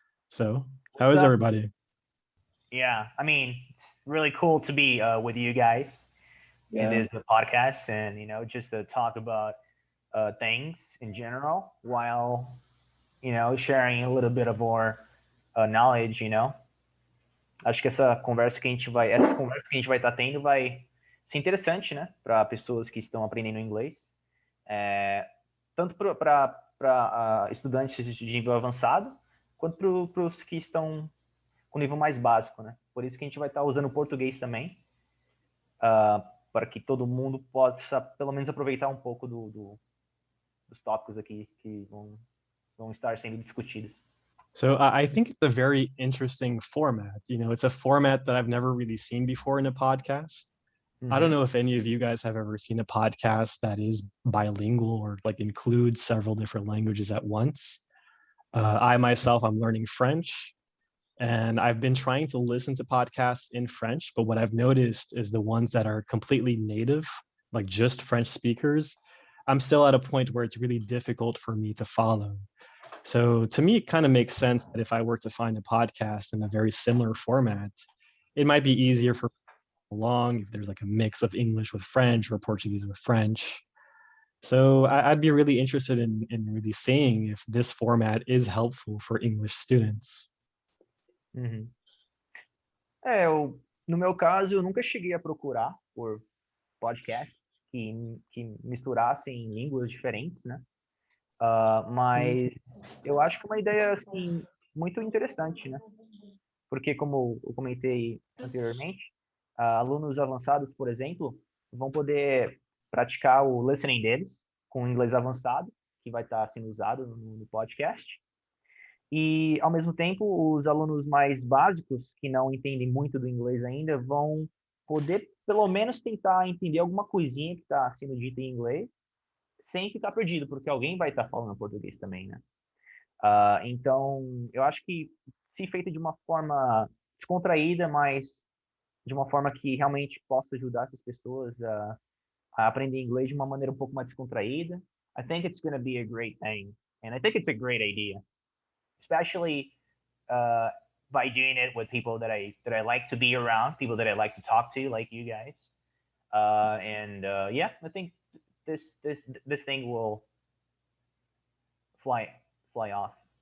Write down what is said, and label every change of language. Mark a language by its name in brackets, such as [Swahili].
[English] So, how is everybody? Yeah, I mean, it's really cool to be with you guys in this podcast, and just to talk about things in general, while sharing a little bit of our knowledge. [Portuguese] Acho que essa conversa que a gente vai estar tendo vai ser interessante, né, para pessoas que estão aprendendo inglês, tanto para estudantes de nível avançado, quanto para os que estão com nível mais básico, né? Por isso que a gente vai estar usando o português também, para que todo mundo possa, pelo menos, aproveitar um pouco dos tópicos aqui que vão estar sendo discutidos. [English] So I think it's a very interesting format. It's a format that I've never really seen before in a podcast. I don't know if any of you guys have ever seen a podcast that is bilingual or like includes several different languages at once. I myself, I'm learning French, and I've been trying to listen to podcasts in French, but what I've noticed is the ones that are completely native, like just French speakers, I'm still at a point where it's really difficult for me to follow. So to me, it kind of makes sense that if I were to find a podcast in a very similar format, it might be easier for along if there's like a mix of English with French or Portuguese with French. So I'd be really interested in really seeing if this format is helpful for English students. [Portuguese] No meu caso, eu nunca cheguei a procurar por podcasts que misturassem línguas diferentes, né? Mas eu acho que é uma ideia, assim, muito interessante, né? Porque, como eu comentei anteriormente, alunos avançados, por exemplo, vão poder praticar o listening deles com inglês avançado, que vai estar sendo usado no podcast. E, ao mesmo tempo, os alunos mais básicos, que não entendem muito do inglês ainda, vão poder, pelo menos, tentar entender alguma coisinha que está sendo dita em inglês, sem ficar perdido, porque alguém vai estar falando português também, né? Então, eu acho que, se feito de uma forma descontraída, mas de uma forma que realmente possa ajudar essas pessoas a aprender inglês de uma maneira um pouco mais descontraída, [English] I think it's going to be a great thing. And I think it's a great idea, especially by doing it with people that I like to be around, people that I like to talk to, like you guys. Yeah, I think this thing will fly off.